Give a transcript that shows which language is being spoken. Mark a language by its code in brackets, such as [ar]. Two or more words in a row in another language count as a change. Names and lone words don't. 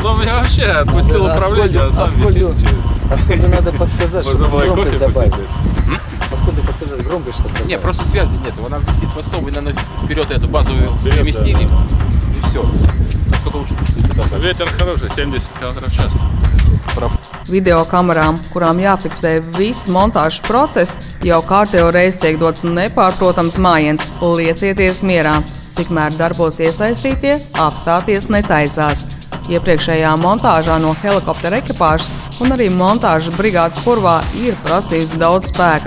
[ru] я вообще отпустил управление, а сам висит. Откуда надо подсказать, Можно чтобы было и громкость кофе добавить? попить. Откуда подсказать громкость, чтобы Не, добавить? просто связи нет. Она висит под стол, вы вперед эту базовую переместили, и все. Насколько лучше туда. Ветер хороший, 70 км в час. [lv] Videokamerām, kurām jāfiksē viss montāžas process, jau kārtējo reizi tiek dots nepārprotams mājiens – liecieties mierā. Tikmēr darbos iesaistītie apstāties netaisās. Iepriekšējā montāžā no helikoptera ekipāžas un arī montāžas brigādes purvā ir prasījusi daudz spēka.